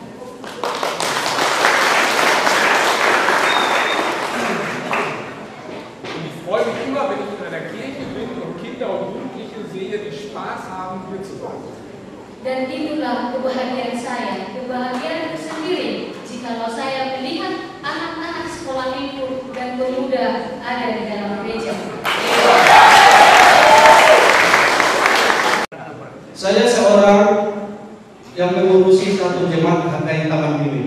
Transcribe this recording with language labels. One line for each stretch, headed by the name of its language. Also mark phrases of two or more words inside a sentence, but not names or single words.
German: Und ich freue mich immer, wenn ich in einer Kirche bin und Kinder und Jugendliche sehe, die Spaß haben, hier zu sein.
Indonesian: Dan itulah kebahagiaan saya, kebahagiaan sendiri jikalau saya melihat anak-anak sekolah minggu dan pemuda ada di dalam gereja. Saya seorang yang mengurusi satu jemaat HKI Taman Mini.